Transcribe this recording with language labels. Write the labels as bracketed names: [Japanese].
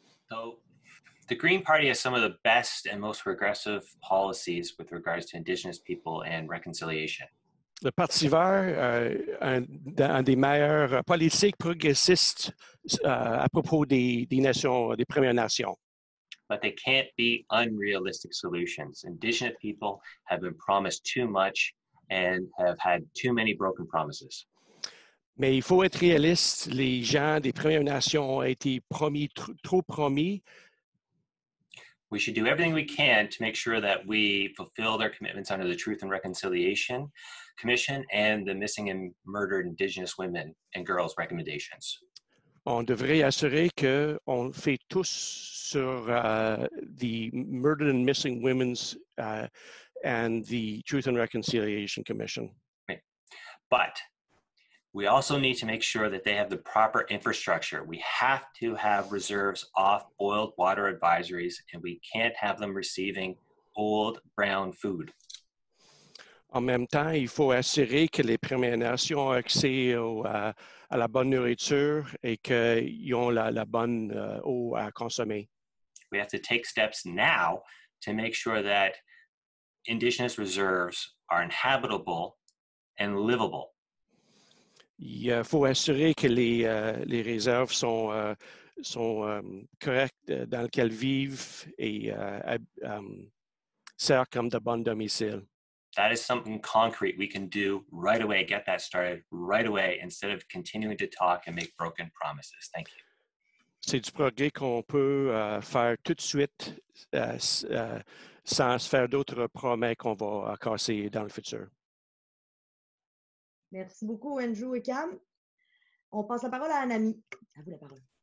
[English] So, the Green Party has some of the best and most progressive policies with regards to Indigenous people and reconciliation. [French] Le Parti vert, un des meilleures politiques progressistes à propos des Premières Nations. [English] But they can't be unrealistic solutions. Indigenous people have been promised too much and have had too many broken promises. [French] Mais il faut être réaliste. Les gens des Premières Nations ont été promis, trop promis. [English] We should do everything we can to make sure that we fulfill their commitments under the Truth and Reconciliation Commission and the Missing and Murdered Indigenous Women and Girls recommendations. [French] On devrait assurer qu'on fait tous sur the Murdered and Missing Women's and the Truth and Reconciliation Commission. [English] But we also need to make sure that they have the proper infrastructure. We have to have reserves off boiled water advisories, and we can't have them receiving old brown food. [French] En même temps, il faut assurer que les Premières Nations ont accès à la bonne nourriture et qu'ils ont la bonne eau à consommer. [English] We have to take steps now to make sure that Indigenous reserves are inhabitable and livable. [French] Il faut assurer que les réserves sont correctes dans lesquelles vivent et servent comme de bons domiciles. [English] That is something concrete we can do right away, get that started right away, instead of continuing to talk and make broken promises. Thank you. [French] C'est du progrès qu'on peut faire tout de suite sans se faire d'autres promesses qu'on va casser dans le futur. Merci beaucoup, Andrew et Cam. On passe la parole à Anami. À vous la parole.